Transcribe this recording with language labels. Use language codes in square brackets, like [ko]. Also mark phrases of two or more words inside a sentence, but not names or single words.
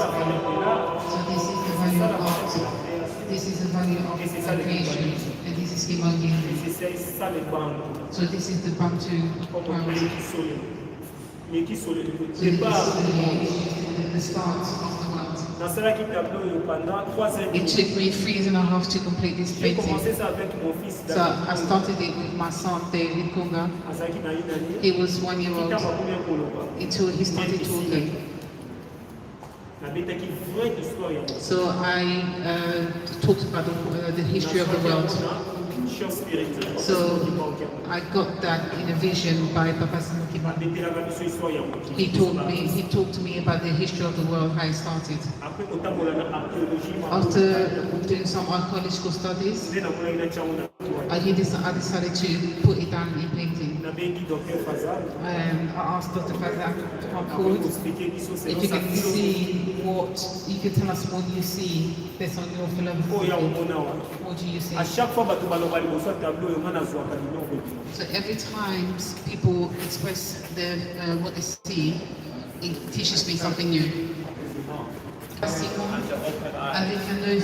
[en] So this is the value of art. This is the value of creation. And this is Kimangi. So this is the Bantu poetry. So this is the start of the world. [ln] nasalaki tableau oyo [fr] pendant 3 ans. [en] It took me 3 years and a half to complete this [fr] J'ai [en] painting. [fr] commencé ça avec mon fils [en] So I started it with my son David Kunga. [ln] azalaki na [fr] une année. [en] He was 1 year old [ln] Kita makomi koloba. [en] until he started talking. [ln] Nabetaki [fr] vraie histoire [ln] ya moto. [en] So I talked about the history of the world. [fr] Champ spirituel. [en] So I got that in a vision by Papa Simukiba. [ln] Abetelaka biso histoire ya moto. [en] He talked to me about the history of the world, how it started. [ln] Après kotambola na archéologie [en] After doing some archaeological studies, [ln] nde namonaki na tiango na toile. [en] I decided to put it down in painting. [ln] Nabengi Dr. Fazal. [en] I asked Dr. Fazak to come forward. [fr] Expliquer biso [en] If [fr] selon [en] you [fr] sa [en] can [fr] philosophie. [en] see what, you can tell us what you see based on your [ln] Oyo ya [en] philosophy. [ln] komona wa. [en] What do you see? [fr] À chaque fois [ln] bato baloba liboso ya tableau oyo nga nazwaka biloko te. [en] So every time people express what they see, it teaches me something new. And they can know